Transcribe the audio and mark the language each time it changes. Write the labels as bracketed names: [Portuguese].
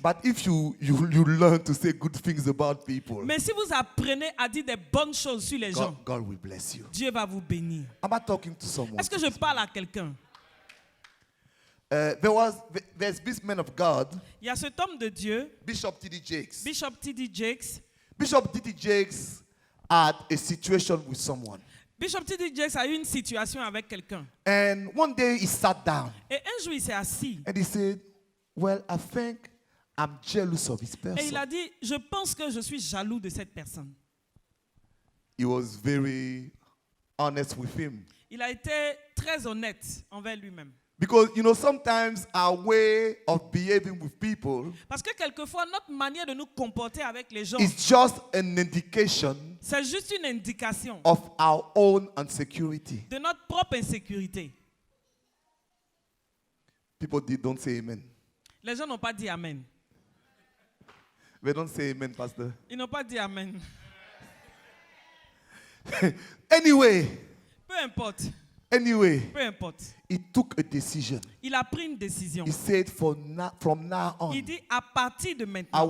[English] But if you learn to say good things about people, [French] Mais si vous apprenez à dire des bonnes choses sur les gens, [English] God will bless you. [French] Dieu va vous bénir. [English] Am I talking to someone? [French] Est-ce que je parle à quelqu'un? [English] There's this man of God, [French] Il y a cet homme de Dieu, [English] Bishop T.D. Jakes. [French] Bishop T.D. Jakes. [English] Bishop T.D. Jakes had a situation with someone. [French] Bishop T.D. Jakes a eu une situation avec quelqu'un. [English] And one day he sat down [French] Et un jour, il s'est assis. [English] and he said, well, I think I'm jealous of this [French] Et il [English] person. [French] a dit, je pense que je suis jaloux de cette personne. [English] He was very honest with him. [French] Il a été très honnête envers lui-même. [English] Because, sometimes our way of behaving with people [French] Parce que quelquefois, notre manière de nous comporter avec les gens, [English] is just an indication [French] c'est juste une indication [English] of our own insecurity. [French] de notre propre insécurité. [English] People don't say amen. [French] Les gens n'ont pas dit Amen. [English] They don't say amen, Pastor. [French] Ils n'ont pas dit Amen. [English] Anyway, [French] Peu importe. Peu importe. [English] he took a decision. [French] Il a pris une décision. [English] He said, from now on, [French] Il dit, à partir de [English] I [French] maintenant,